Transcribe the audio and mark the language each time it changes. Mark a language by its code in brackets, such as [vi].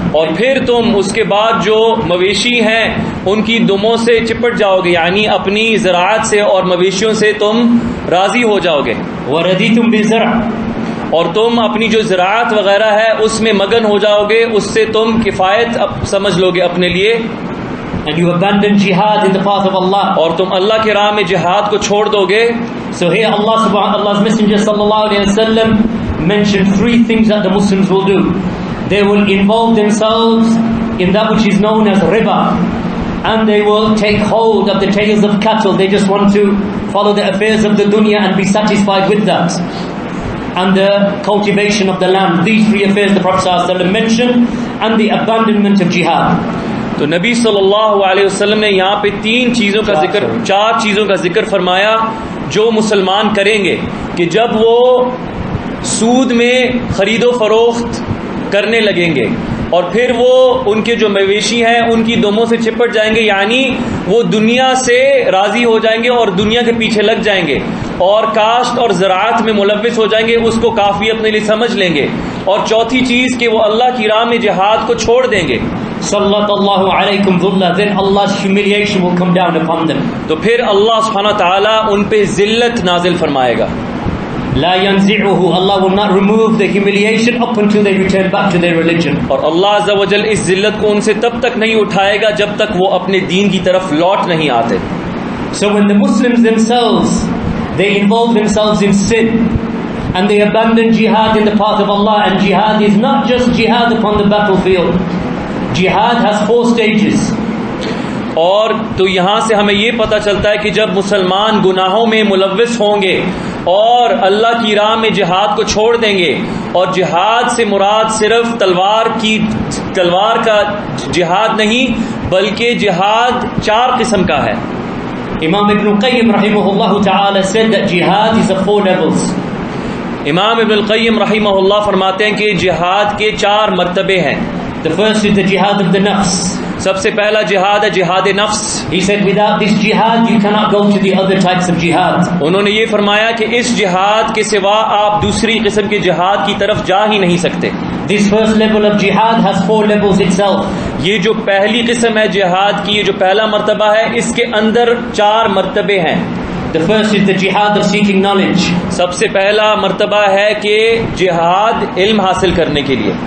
[ur] اور پھر تم اس کے بعد جو مویشی ہیں ان کی دموں سے چپٹ جاؤ گے, یعنی اپنی زراعت سے اور مویشیوں سے تم راضی ہو جاؤ گے, [ar] وَرَدِيتُمْ بِالزَّرْعِ [ur] اور تم اپنی جو زراعت وغیرہ ہے اس میں مگن ہو جاؤ گے, اس سے تم کفایت سمجھ لو گے اپنے لیے, [en] and you abandon jihad in the path of Allah, [ur] اور تم اللہ کے راہ میں جہاد کو چھوڑ دو گے. [en] So here Allah's Messenger sallallahu alayhi wasallam mentioned 3 things that the Muslims will do. They will involve themselves in that which is known as riba, and they will take hold of the tails of cattle. They just want to follow the affairs of the dunya and be satisfied with that. And the cultivation of the land. These 3 affairs the Prophet sallallahu alayhi wasallam mentioned, and the abandonment of jihad. [ur] تو نبی صلی اللہ علیہ وسلم نے یہاں پہ 4 چیزوں کا ذکر فرمایا جو مسلمان کریں گے کہ جب وہ سود میں خرید و فروخت کرنے لگیں گے اور پھر وہ ان کے جو مویشی ہیں ان کی دموں سے چپٹ جائیں گے, یعنی وہ دنیا سے راضی ہو جائیں گے اور دنیا کے پیچھے لگ جائیں گے اور کاشت اور زراعت میں ملوث ہو جائیں گے, اس کو کافی اپنے لیے سمجھ لیں گے, اور چوتھی چیز کہ وہ اللہ کی راہ میں جہاد کو چھوڑ دیں گے. [ar] صلّت اللہ علیکم ذلہ, [en] then Allah's humiliation will come down upon them. [ur] تو پھر اللہ سبحانہ تعالیٰ ان پہ ذلت نازل فرمائے گا. [ar] لا ينزعه, [en] Allah will not remove the humiliation up until they return back to their religion. [ur] اور اللہ عز و جل اس ذلت کو ان سے تب تک نہیں اٹھائے گا جب تک وہ اپنے دین کی طرف لوٹ نہیں آتے. [en] So when the Muslims themselves, they involve themselves in sin and they abandon jihad in the path of Allah, and jihad is not just jihad upon the battlefield. Jihad has 4 stages. [ur] اور تو یہاں سے ہمیں یہ پتہ چلتا ہے کہ جب مسلمان گناہوں میں ملوث ہوں گے اور اللہ کی راہ میں جہاد کو چھوڑ دیں گے, اور جہاد سے مراد صرف تلوار کا جہاد نہیں بلکہ جہاد 4 قسم کا ہے. [en] Imam Ibn Qayyim rahimahullah ta'ala said that jihad is of 4 levels. [ur] امام ابن القیم رحمہ اللہ فرماتے ہیں کہ جہاد کے 4 مرتبے ہیں. [en] The first is the jihad of the nafs. [ur] سب سے پہلا جہاد ہے جہاد نفس. [en] He said without this jihad you cannot go to the other types of jihad. [ur] انہوں نے یہ فرمایا کہ اس جہاد کے سوا آپ دوسری قسم کے جہاد کی طرف جا ہی نہیں سکتے. [en] This first level of jihad has 4 levels itself. [ur] یہ جو پہلی قسم ہے جہاد کی, یہ جو پہلا مرتبہ ہے, اس کے اندر 4 مرتبے ہیں. [en] The first is the jihad of seeking knowledge. [ur] سب سے پہلا مرتبہ ہے کہ جہاد علم حاصل کرنے کے لیے.